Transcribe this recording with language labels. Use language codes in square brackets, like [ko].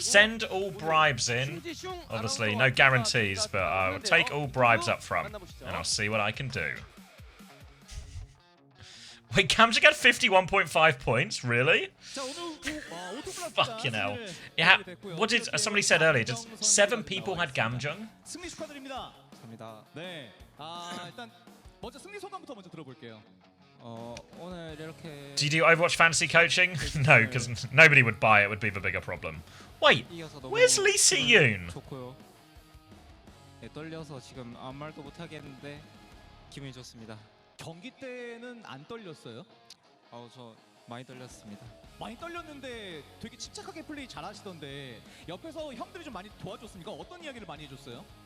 [en] Send all bribes in. Obviously, no guarantees, but I'll take all bribes up front, and I'll see what I can do. Wait, Gamjung had 51.5 points? Really? Fucking hell. Yeah, what did somebody said earlier? Just 7 people had Gamjung? [ko] 승리 축하드립니다. 감사합니다. 네. 일단 먼저 승리 소감부터 먼저 들어볼게요. 오늘 이렇게 [en] Do you do Overwatch fantasy coaching? No, because nobody would buy it, would be the bigger problem. Wait, [ko] 이겨서 너무 [en] where's Lee Si-yoon? [ko] 좋고요. 네, 떨려서 지금 아무 말도 못 하겠는데 기분이 좋습니다. 경기 때는 안 떨렸어요? 저 많이 떨렸습니다. 많이 떨렸는데 되게 침착하게 플레이 잘하시던데 옆에서 형들이 좀 많이 도와줬습니까? 어떤 이야기를 많이 해줬어요?